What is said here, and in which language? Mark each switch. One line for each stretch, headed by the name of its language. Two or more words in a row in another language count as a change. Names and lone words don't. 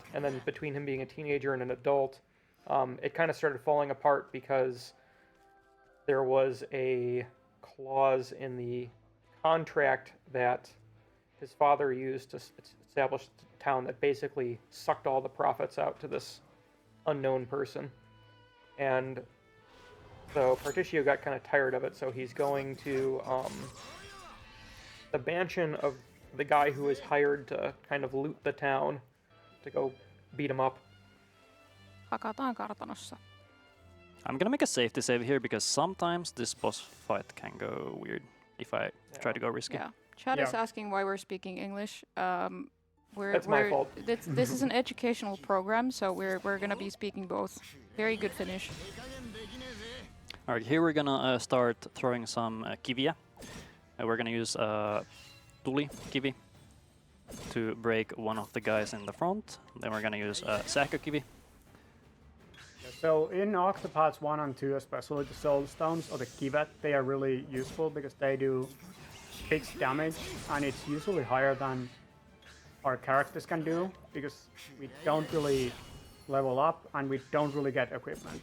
English: And then between him being a teenager and an adult, it kind of started falling apart because there was a clause in the contract that his father used to establish the town that basically sucked all the profits out to this unknown person. And so Particio got kind of tired of it, so he's going to the mansion of the guy who is hired to kind of loot the town, to go beat him up.
Finnish: Hakataan kartanossa.
English: I'm gonna make a safety save here because sometimes this boss fight can go weird if I try to go risky. Yeah. Chad is Yeah. asking why we're speaking English. That's my fault. This is an educational program, so we're gonna be speaking both. Very good Finnish. All right, here we're gonna start throwing some kiviä. We're gonna use
Finnish: tuli kivi
English: to break one of the guys in the front. Then we're gonna use sähkökivi. So in Octopaths 1 and 2, especially the Soul Stones or the Kivet, they are really useful because they do fixed damage, and it's usually higher than our characters can do because we don't really level up and we don't really get equipment.